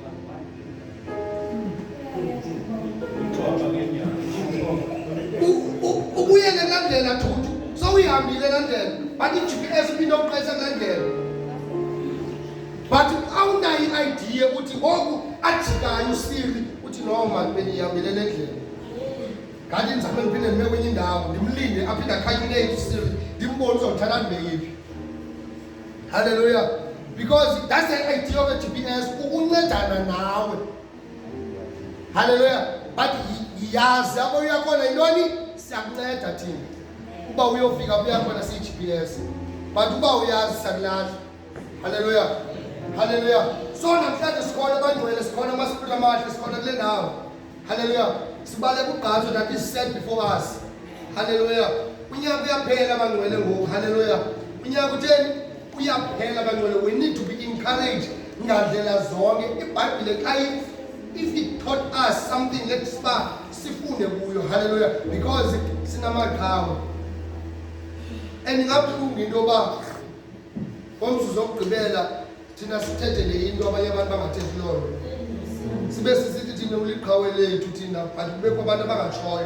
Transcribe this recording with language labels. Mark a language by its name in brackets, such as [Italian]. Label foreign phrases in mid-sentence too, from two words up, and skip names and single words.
[Xhosa] Ubuyele kulaa ndlela thuthu sowuyihambile laa ndlela, but i-GPS iphinde ukuqesa kulaa ndlela. But awunayo i-idea uthi ngoku ajikayo uSiri uthi [English] no man [Xhosa] benihambile le ndlela. Kanti ndizame ndiphinde ndime kwenye indawo ndimlinde aphinde acalculate uSiri ndimbone uzawuthatha ndibe yiphi. [English] Hallelujah. Because that's the idea of a GPS, [Xhosa] ukuncedana nawe. Hallelujah. But yazi apho uyakhona yintoni siyakunceda thina. Uba uyofika uyakhona si-GPS, but uba uyazi siyakulahla. Hallelujah. Hallelujah. So namhlanje sikhona abangcwele, sikhona amaSpirit amahle, sikhona kule ndawo. Hallelujah. Sibaleka ugqatso [English] that is set before us. [Xhosa] Hallelujah. Unyaka uyaphela abangcwele ngoku. Hallelujah. Unyaka utheni? Uyaphela abangcwele. [English] We need to be encouraged [Xhosa] ngandlela zonke. IBhayibhile xa [English] if it taught us something, let's start [Xhosa] sifunde kuyo. [English] Hallelujah. [Xhosa] Because sinamaqhawe. [English] And ngabulungu [Xhosa] into yoba ngomzuzu wokugqibela thina sithethe le into abanye abantu bangathethi loo nto. Sibe sisithi thina uliqhawe lethu thina, but kubekho abantu abangatshoyo.